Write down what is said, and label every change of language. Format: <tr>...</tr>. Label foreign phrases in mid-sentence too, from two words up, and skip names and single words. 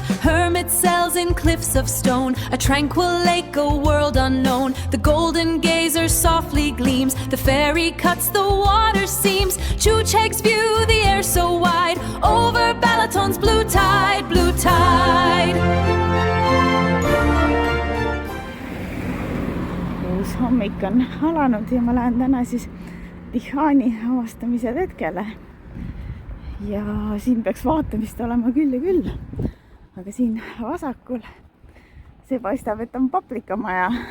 <en>Hermit cells in cliffs of stone, a tranquil lake, a world unknown. The golden gazer softly gleams, the ferry cuts the water seams. Chucheg's view, the air so wide, over Balaton's blue tide, blue tide.</en> <et>Uus hommik on alanud ja ma lähen täna siis Tihani avastamise retkele. Ja siin peaks vaatamist olema küll ja küll. Aga siin vasakul see paistab, et on paprikamaja.</et>